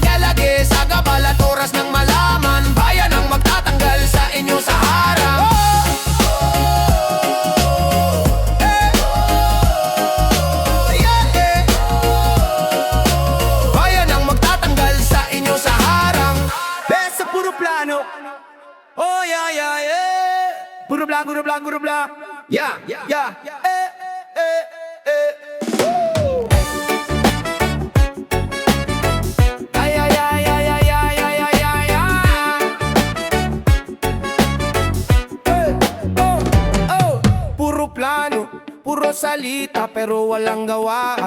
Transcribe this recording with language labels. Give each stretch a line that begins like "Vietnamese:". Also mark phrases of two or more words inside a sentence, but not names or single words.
Filipino: Kalagi, sagabal at oras ng malaman, bayan ang magtatanggal sa inyo sa harang. Bayan ang magtatanggal sa inyo sa harang. Best sa puro plano.
English: Oh yeah, yeah, yeah.
Filipino: Puro bla, puro bla, puro bla.
English: Yeah, yeah, yeah. Ay, ay, ay, ay, ay, ay, ay, ay, ay, ay. Oh, oh.
Filipino: Puro plano, puro salita pero walang gawa.